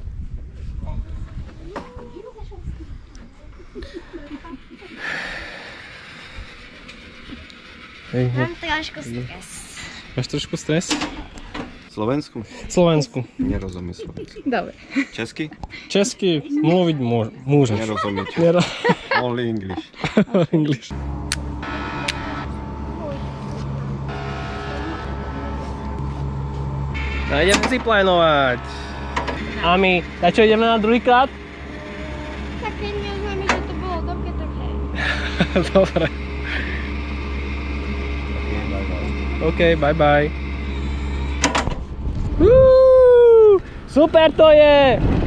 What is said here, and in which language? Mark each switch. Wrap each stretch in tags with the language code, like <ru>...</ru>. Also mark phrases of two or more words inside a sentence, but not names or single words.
<sk>Mám trošku stres. Máš trošku stres? Slovensku? Slovensku. Nerozumiem slovensku. Dobre. Česky? Česky mluviť môžeš. Nerozumiete.</sk> <en>Only English.</en> <sk>English. No ideme ziplinovať. A my, a čo, ideme na druhýkrát? Tak keď neoznámi, že to bolo dobre, tak hej.</sk> <en>Dobre. OK, bye bye.</en> <sk>Super to je!</sk>